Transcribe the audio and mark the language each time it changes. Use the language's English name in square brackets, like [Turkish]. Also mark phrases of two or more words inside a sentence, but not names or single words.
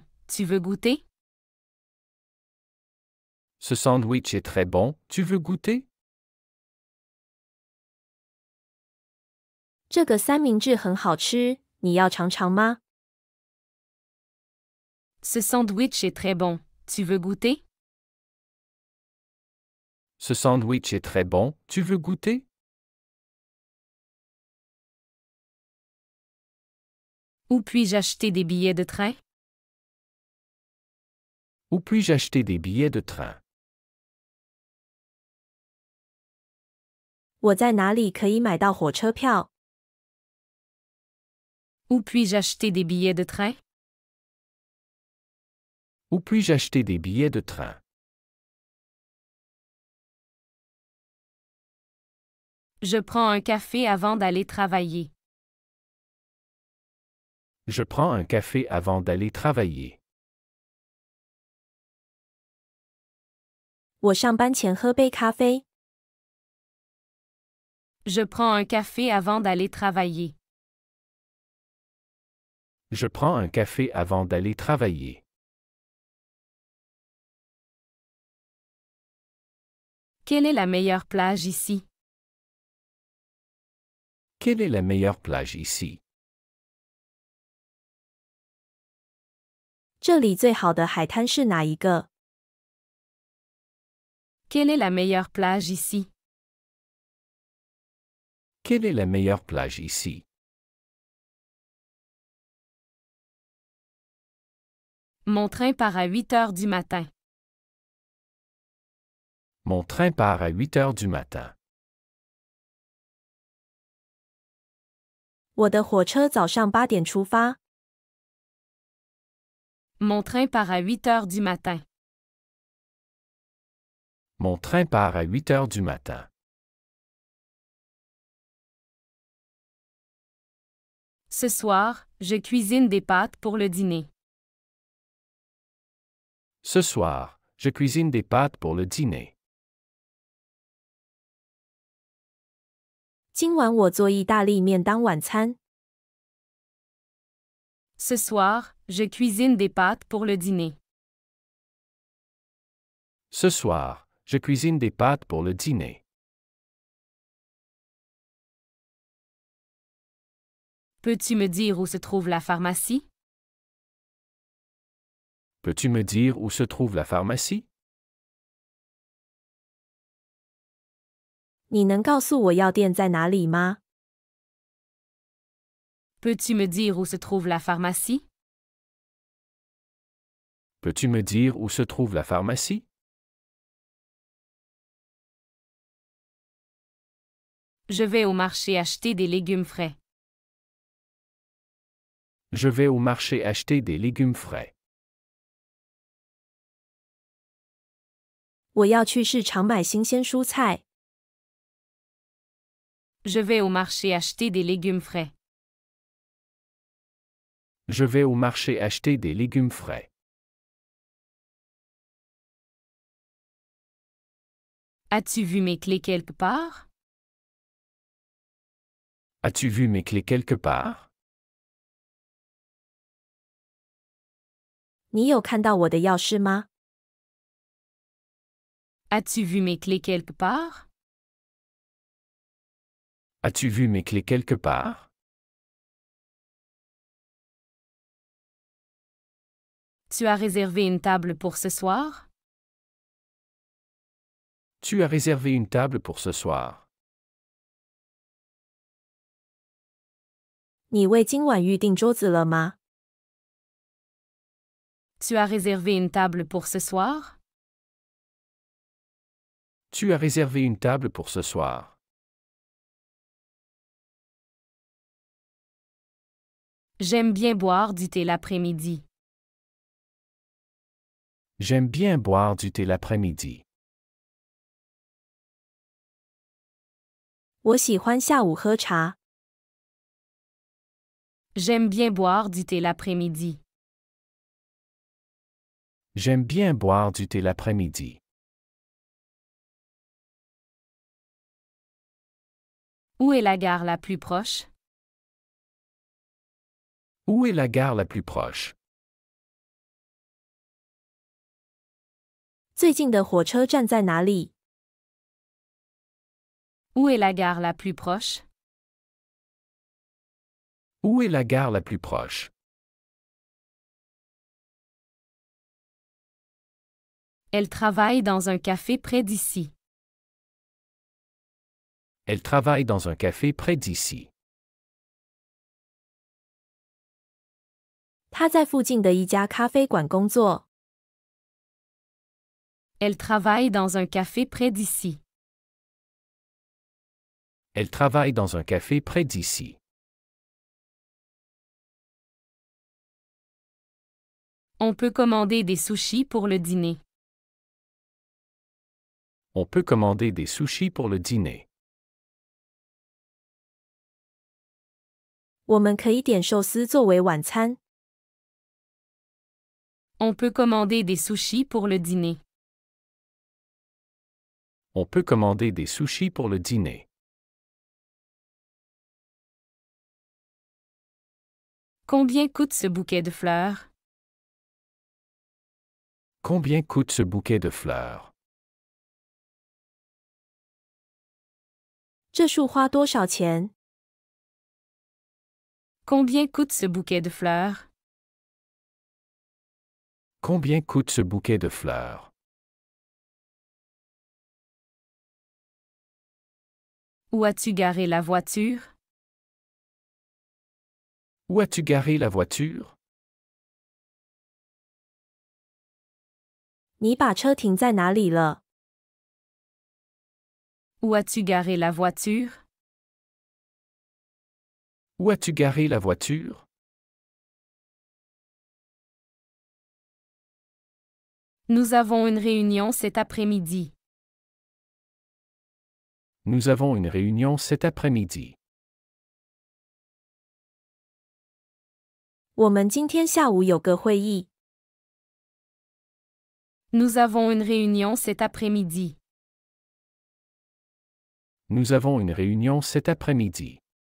[French] Tu veux goûter? Ce sandwich est très bon, tu veux goûter? [Chinese] 这个三明治很好吃，你要尝尝吗？ [French] Ce sandwich est très bon. Tu veux goûter? Ce sandwich est très bon, tu veux goûter? Où puis-je acheter des billets de train? Où puis-je acheter des billets de train? [Chinese] 我在哪里可以买到火车票？ [French] Où puis-je acheter des billets de train? Où puis-je acheter des billets de train? Je prends un café avant d'aller travailler. Je prends un café avant d'aller travailler. [Chinese] 我上班前喝杯咖啡。 [French] Je prends un café avant d'aller travailler. Je prends un café avant d'aller travailler. Quelle est la meilleure plage ici? Quelle est la meilleure plage ici? [Chinese] 这里最好的海滩是哪一个？ [French] Quelle est la meilleure plage ici? Quelle est la meilleure plage ici? Mon train part à 8 heures du matin. Mon train part à 8 heures du matin. [Chinese] 我的火车早上8点出发。 [French] Mon train part à 8 heures du matin. Mon train part à 8 heures du matin. Ce soir, je cuisine des pâtes pour le dîner. Ce soir, je cuisine des pâtes pour le dîner. [Chinese] 今晚我做意大利面当晚餐。 [French] Ce soir, je cuisine des pâtes pour le dîner. Ce soir, je cuisine des pâtes pour le dîner. Peux-tu me dire où se trouve la pharmacie? Peux-tu me dire où se trouve la pharmacie? [Chinese] 你能告诉我药店在哪里吗？ [French] Peux-tu me dire où se trouve la pharmacie? Peux-tu me dire où se trouve la pharmacie? Je vais au marché acheter des légumes frais. Je vais au marché acheter des légumes frais. [Chinese] 我要去市场买新鲜蔬菜。 [French] Je vais au marché acheter des légumes frais. Je vais au marché acheter des légumes frais. As-tu vu mes clés quelque part? As-tu vu mes clés quelque part? [Chinese] 你有看到我的钥匙吗？ [French] As-tu vu mes clés quelque part? As-tu vu mes clés quelque part? Tu as réservé une table pour ce soir? Tu as réservé une table pour ce soir. [Chinese] 你为今晚预订桌子了吗？ [French] Tu as réservé une table pour ce soir? Tu as réservé une table pour ce soir. J'aime bien boire du thé l'après-midi. J'aime bien boire du thé l'après-midi. [Chinese] 我喜欢下午喝茶。 [French] J'aime bien boire du thé l'après-midi. J'aime bien boire du thé l'après-midi. Où est la gare la plus proche? Où est la gare la plus proche? [Chinese] 最近的火车站在哪里？ [French] Où est la gare la plus proche? Où est la gare la plus proche? Elle travaille dans un café près d'ici. Elle travaille dans un café près d'ici. [Chinese] 他在附近的一家咖啡馆工作。 [French] Elle travaille dans un café près d'ici. Elle travaille dans un café près d'ici. On peut commander des sushis pour le dîner. On peut commander des sushis pour le dîner. [Chinese] 我们可以点寿司作为晚餐。 [French] On peut commander des sushis pour le dîner. On peut commander des sushis pour le dîner. Combien coûte ce bouquet de fleurs? Combien coûte ce bouquet de fleurs? [Chinese] 这束花多少钱？ [French] Combien coûte ce bouquet de fleurs? Combien coûte ce bouquet de fleurs? Où as-tu garé la voiture? Où as-tu garé la voiture? [Chinese] 你把车停在哪里了？ [French] Où as-tu garé la voiture? Où as-tu garé la voiture? Nous avons une réunion cet après-midi. Nous avons une réunion cet après-midi. [Chinese] 我们今天下午有个会议。 [French] Nous avons une réunion cet après-midi. Nous avons une réunion cet après-midi.